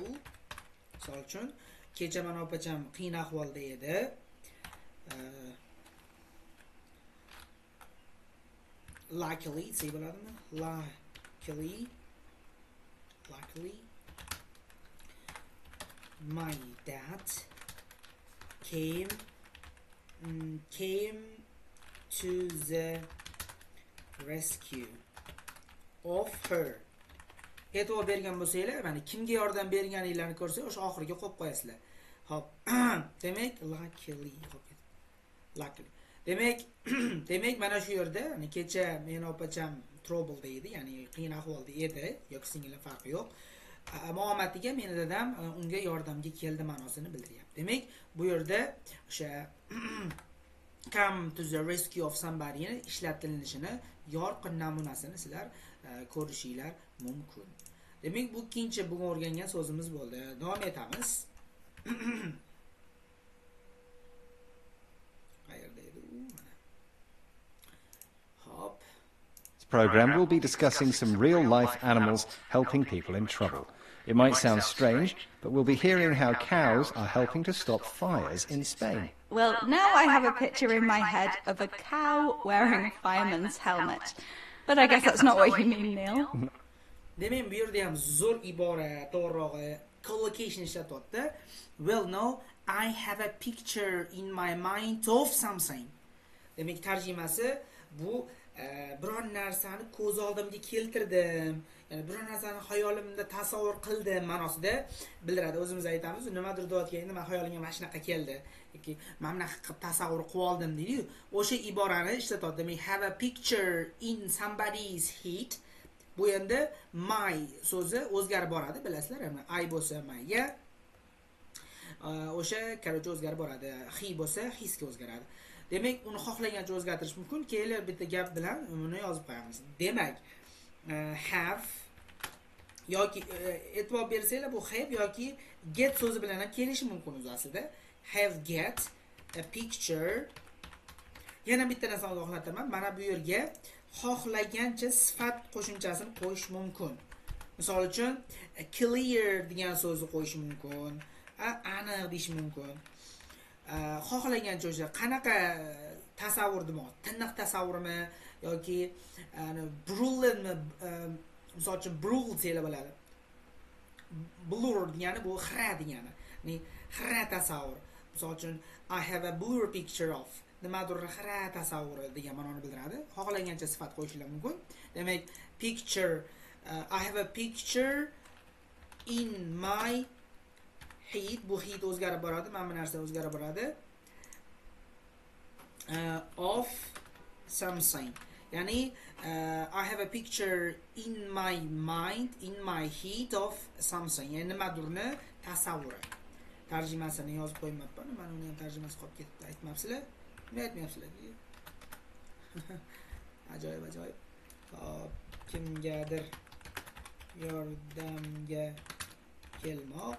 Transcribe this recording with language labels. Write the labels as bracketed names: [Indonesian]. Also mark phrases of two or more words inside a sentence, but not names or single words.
[Uzbek] Misol uchun kecha mana opacham qiyin ahvolda edi. luckily desa bo'ladimi? [English] Luckily my dad came to the rescue of her. [Uzbek] E'tibor bergan bo'lsanglar, mana kimga yordam berganinglarni ko'rsangiz, o'sha oxiriga qo'yib qo'yasizlar. Hop. Demak, luckily. Demak, mana shu yerda, kecha men opacham trouble'da edi, ya'ni qiyin ahvolda edi, yoki singillar farqi yo'q. Muomatiga meni dadam unga yordamga keldi ma'nosini bildiryapti. Demak, bu yerda o'sha [English] come to the rescue of somebody [Uzbek] ishlatilishini yorqin namunasini sizlar ko'rishinglar mumkin. Demak, bu ikkinchi bugun o'rgangan so'zimiz bo'ldi. Davom etamiz. Qayerda edi u? Mana. Hop. [English] This program will be discussing some real-life animals helping people in trouble. It might sound strange, but we'll be hearing how cows are helping to stop fires in Spain. Well, now I have a picture in my head of a cow wearing a fireman's helmet. But I guess that's not what you mean, Neil. [Uzbek] Demak, bu yerda ham zo'r ibora, to'g'rirog'i collocation ishlatyapti. [English] Well, no, I have a picture in my mind of something. [Uzbek] Demak, tarjimasi bu biror narsani ko'z oldimga keltirdim, ya'ni biror narsani xayolimda tasavvur qildim ma'nosida bildiradi. O'zimiz aytamiz, nimadir deyotganda men xayolimga mana shunaqa keldi yoki men bunaqa qilib tasavvur qilib oldim deydi-yu. O'sha iborani ishlatyapti. Demak, [English] have a picture in somebody's head. [Uzbek] Bu endi my so'zi o'zgarib boradi, bilasizlar, ya'ni I bo'lsa myga o'sha короче o'zgarib boradi. He bo'lsa hisga o'zgaradi. Demak, uni xohlagancha o'zgartirish mumkin. Keyin bitta gap bilan uni yozib qo'yamiz. Demak, have yoki e'tibor bersanglar bu have yoki get so'zi bilan ham kelishi mumkin o'zi aslida. [English] Have get a picture. [Uzbek] Yana bitta narsani ogohlantiraman. Mana bu yerga xohlagancha sifat qo'shimchasini qo'yish mumkin. Misol uchun clear degan so'zni qo'yish mumkin, aniq deyish mumkin. Xohlagancha o'sha qanaqa tasavvur demoq, tiniq tasavvurmi yoki brilliantmi, misol uchun brutal desa bo'ladi. Blur degani bu xira degani. Ya'ni xira tasavvur. Misol uchun [English] I have a blur picture of [Uzbek] nimadir xira tasavvuri degan ma'noni bildiradi. Xohlagancha sifat qo'yishlar mumkin. Demak, [English] picture I have a picture in my head. [Uzbek] Bu head o'zgarib boradi, mana bu narsa o'zgarib boradi. [English] Of something. Ya'ni I have a picture in my mind, in my head of something. [Uzbek] Ya'ni nimadirni tasavvuri. Tarjimasini yozib qo'ymayapman. Mana uni ham tarjimasi qolib ketdi. Aytmabsizlar? Nima aytmayapsizlar? Ajoyib. Hop, kimgadir yordamga kelmoq.